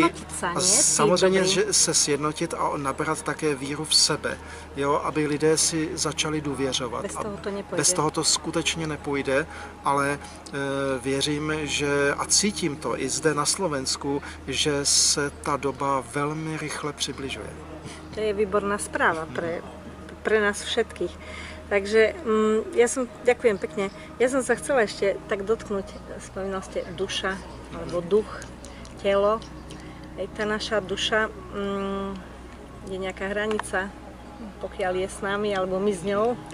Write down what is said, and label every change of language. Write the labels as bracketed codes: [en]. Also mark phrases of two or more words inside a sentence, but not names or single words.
[cs] a samozřejmě, že se sjednotit a nabrat také víru v sebe, jo, aby lidé si začali důvěřovat. Bez toho to skutečně nepůjde, ale věřím, že a cítím to i zde na Slovensku, že se ta doba velmi rychle přibližuje. [sk] To je výborná správa pre nás všetkých. Takže ďakujem pekne. Ja som sa chcela ešte tak dotknúť, spomínal ste duša, alebo duch, telo. Tá naša duša, je nejaká hranica, pokiaľ je s nami, alebo my s ňou.